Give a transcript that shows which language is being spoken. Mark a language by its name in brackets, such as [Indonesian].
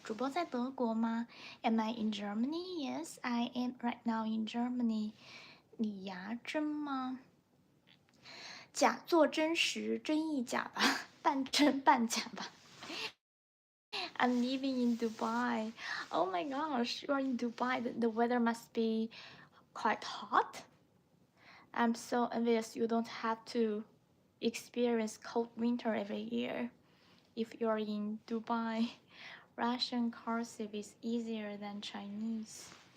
[Chinese] 主播在德国吗？ [English] Am I in Germany? Yes, I am right now in Germany. [Chinese] 你牙真吗？假作真实，真亦假吧，半真半假吧。 [English] I'm living in Dubai. Oh my gosh, you are in Dubai. The weather must be quite hot. I'm so envious you don't have to experience cold winter every year. If you're in Dubai, Russian cursive is easier than Chinese.